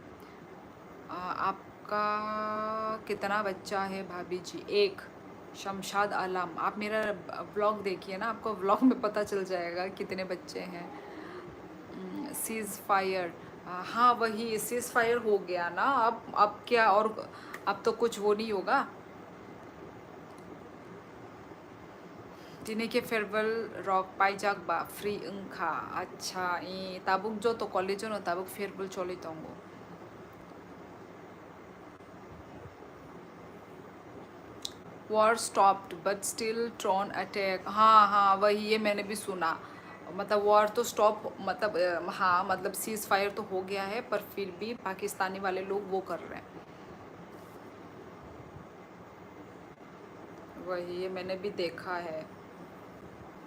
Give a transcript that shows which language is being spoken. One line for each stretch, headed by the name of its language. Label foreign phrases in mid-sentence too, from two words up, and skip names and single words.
Hindi: आपका कितना बच्चा है भाभी जी? एक। शमशाद आलम, आप मेरा व्लॉग देखिए ना, आपको व्लॉग में पता चल जाएगा कितने बच्चे हैं।
English: cease fire,
Hindi: हाँ वही
English: cease fire
Hindi: हो गया ना। अब क्या, और अब तो कुछ वो नहीं होगा।
Kok Borok: Dinike farewell rock paijak ba free engkha acha I tabuk jo to college no tabuk farewell choli tongo
English: war stopped but still Tron attack।
Hindi: हाँ हाँ वही, ये मैंने भी सुना। मतलब वॉर तो स्टॉप, मतलब हाँ मतलब
English: cease fire
Hindi: तो हो गया है, पर फिर भी पाकिस्तानी वाले लोग वो कर रहे हैं। वही ये मैंने भी देखा है।